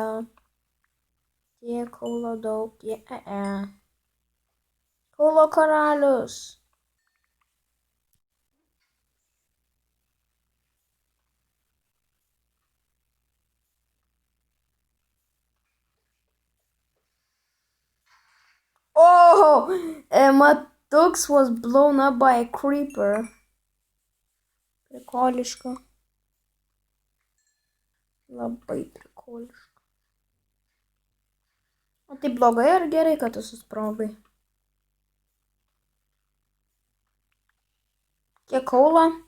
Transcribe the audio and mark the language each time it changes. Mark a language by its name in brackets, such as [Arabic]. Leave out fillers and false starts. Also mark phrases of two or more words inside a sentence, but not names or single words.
[Lithuanian] Tiek kaulo daug, Kaulo karalius. Oh! [English] Matux was blown up by a creeper. [Lithuanian] Prikoliška. Labai prikoliška. O tai blogai ar gerai, kad tu susprogai? Kiek kaulo?